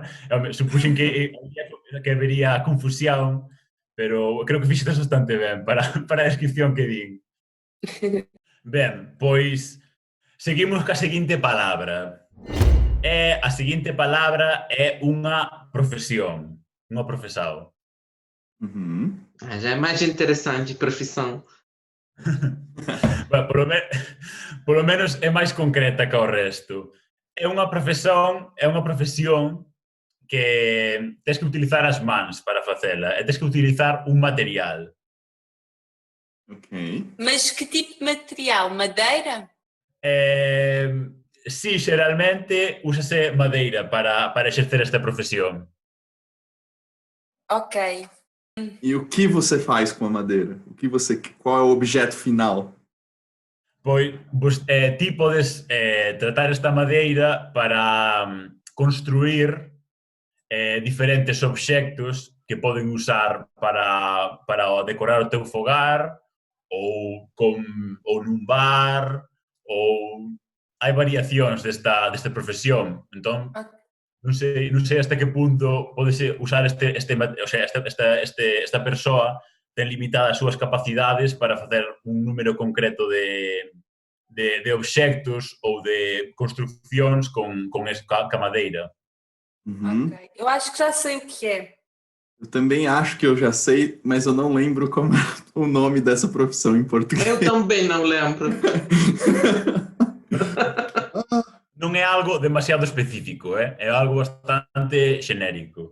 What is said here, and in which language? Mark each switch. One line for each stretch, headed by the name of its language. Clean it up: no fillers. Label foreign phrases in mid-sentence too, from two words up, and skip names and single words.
Galician: Supuxen que habería confusión, pero creo que fixetes bastante ben para a descripción que din. Ben, pois seguimos ca seguinte palabra. A seguinte palabra é unha profesión, unha profesao. Uhum.
Portuguese: Já é mais interessante, profissão.
Galician: Bueno, polo menos é máis concreta que o resto. É unha profesión que tens que utilizar as mans para facela, e tens que utilizar un material.
Portuguese: Ok. mas que tipo de material? Madeira?
Galician: Sí, xeralmente úsase madeira para exercer esta profesión.
Portuguese: Ok. E o que você faz com a madeira? Qual é o objeto final?
Galician: Pois ti podes tratar esta madeira para construir diferentes obxectos que poden usar para decorar o teu fogar ou nun bar, ou hai variacións desta profesión. Entón, non sei hasta que punto podes usar esta persoa ten limitadas as súas capacidades para facer un número concreto de obxectos ou de construccións con ca madeira. Uhum.
Portuguese: Ok. Eu acho que já sei o que é. Eu também acho que eu já sei, mas eu não lembro como é o nome dessa profissão em português. Eu também não lembro.
Galician: Non é algo demasiado específico, é algo bastante xenérico.